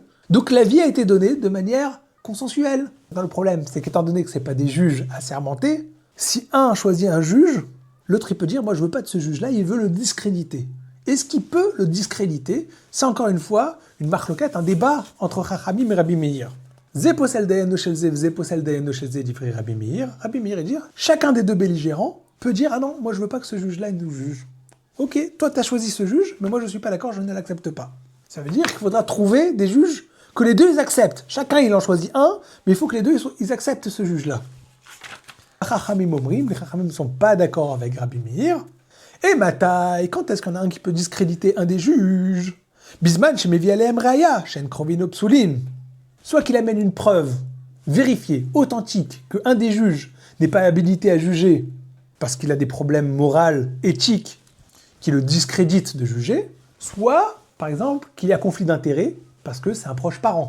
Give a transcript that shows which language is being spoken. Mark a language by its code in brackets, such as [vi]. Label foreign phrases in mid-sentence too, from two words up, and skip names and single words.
[fr] Donc l'avis a été donné de manière consensuelle. Dans le problème, c'est qu'étant donné que ce n'est pas des juges assermentés, si un choisit un juge, l'autre il peut dire « moi je veux pas de ce juge-là, il veut le discréditer ». Est-ce qu'il peut le discréditer? C'est encore une fois une marloquette, un débat entre Chachamim et Rabbi Meir. [he] זה פוסל דיינו של זה, זה פוסל דיינו של זה, [fr] dit Rabbi Meir. Rabbi Meir dit chacun des 2 belligérants peut dire « ah non, moi je veux pas que ce juge-là nous juge ». Ok, toi tu as choisi ce juge, mais moi je suis pas d'accord, je ne l'accepte pas. Ça veut dire qu'il faudra trouver des juges que les 2 ils acceptent. Chacun il en choisit un, mais il faut que les 2 ils acceptent ce juge-là. [he] חכמים אומרים, [fr] les Chachamim ne sont pas d'accord avec Rabbi Meir. Et Matai, quand est-ce qu'il y en a un qui peut discréditer un des juges? [he] בזמן שמביא עליהם ראיה, שהן קרובין פסולין. [fr] Soit qu'il amène une preuve vérifiée, authentique, qu'un des juges n'est pas habilité à juger parce qu'il a des problèmes moraux, éthiques, qui le discréditent de juger, soit, par exemple, qu'il y a conflit d'intérêts parce que c'est un proche parent.